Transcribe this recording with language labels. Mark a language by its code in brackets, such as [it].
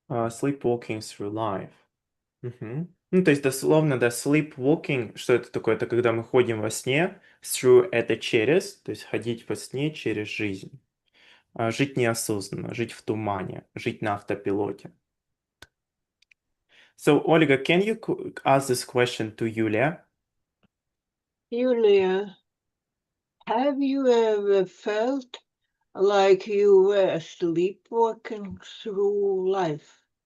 [en] Sleepwalking through life. Мгм. [ru] Ну, то есть дословно, да, sleepwalking, что это такое? Это когда мы ходим во сне, through это через, то есть ходить во сне через жизнь. Жить неосознанно, жить в тумане, жить на автопилоте. [en] So, Olga, can you ask this question to Yulia? Julia, Have you ever felt like you were sleepwalking through life?